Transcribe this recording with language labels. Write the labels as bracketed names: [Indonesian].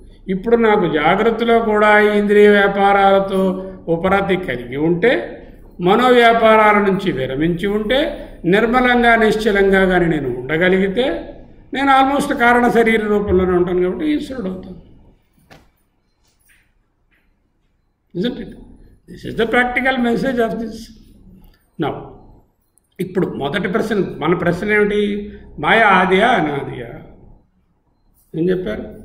[Telugu] ఇప్పుడు నాకు జాగ్రత్తలో కూడా ఇంద్రియ వ్యాపారాలతో ఉపరతి కలిగి ఉంటే, మనోవ్యాపారాల నుంచి విరమించి ఉంటే, నిర్మలంగా నిశ్చలంగా కానీ నేను ఉండగలిగితే, నేను ఆల్మోస్ట్ కారణ శరీర రూపంలోనే ఉంటాను కాబట్టి ఈశ్వరుడు అవుతాను. [English] Isn't it? This is the practical message of this. [Telugu] Now, ఇప్పుడు మొదటి ప్రశ్న, మన ప్రశ్న ఏమిటి? మాయ ఆదియా అనాదియా? ఏం చెప్పారు?